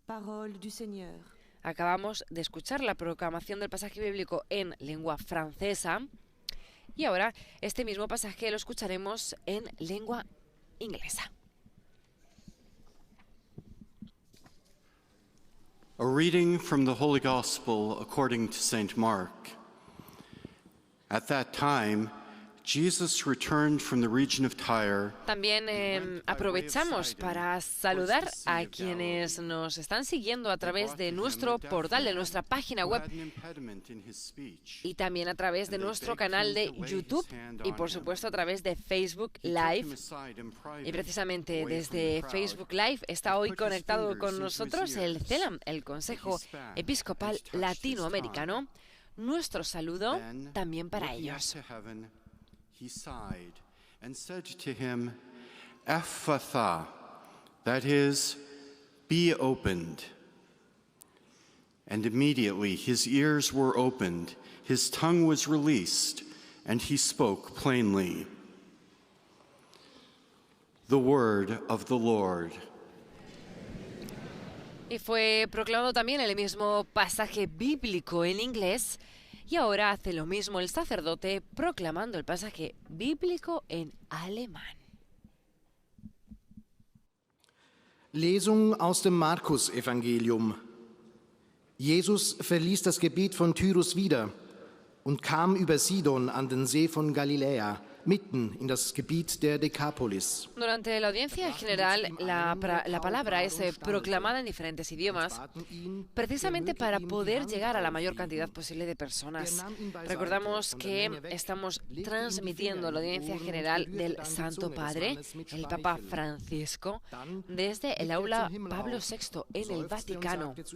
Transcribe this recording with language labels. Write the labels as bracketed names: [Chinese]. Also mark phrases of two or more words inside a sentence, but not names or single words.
[Spanish] Acabamos de escuchar la proclamación del pasaje bíblico en lengua francesa y ahora este mismo pasaje lo escucharemos en lengua inglesa. [English] A reading from the Holy Gospel according to St. Mark. At that time, Jesus returned from the region of Tyre. [Spanish] También aprovechamos para saludar a quienes nos están siguiendo a través de nuestro portal, de nuestra página web y también a través de nuestro canal de YouTube y por supuesto a través de Facebook Live. Y precisamente desde Facebook Live está hoy conectado con nosotros el CELAM, el Consejo Episcopal Latinoamericano. Nuestro saludo también para ellos. [English] He sighed and said to him, Ephphatha, that is, be opened. And immediately his ears were opened, his tongue was released, and he spoke plainly. The word of the Lord. [Spanish] Y fue proclamado también el mismo pasaje bíblico en inglés. Y ahora hace lo mismo el sacerdote proclamando el pasaje bíblico en alemán. [German] Lesung aus dem Markus-Evangelium. Jesus verließ das Gebiet von Tyrus wieder und kam über Sidon an den See von Galiläa, mitten in das Gebiet der Decapolis. [Spanish] Durante la audiencia general, la palabra es proclamada en diferentes idiomas, precisamente para poder llegar a la mayor cantidad posible de personas. Recordamos que estamos transmitiendo la audiencia general del Santo Padre, el Papa Francisco, desde el aula Pablo VI en el Vaticano.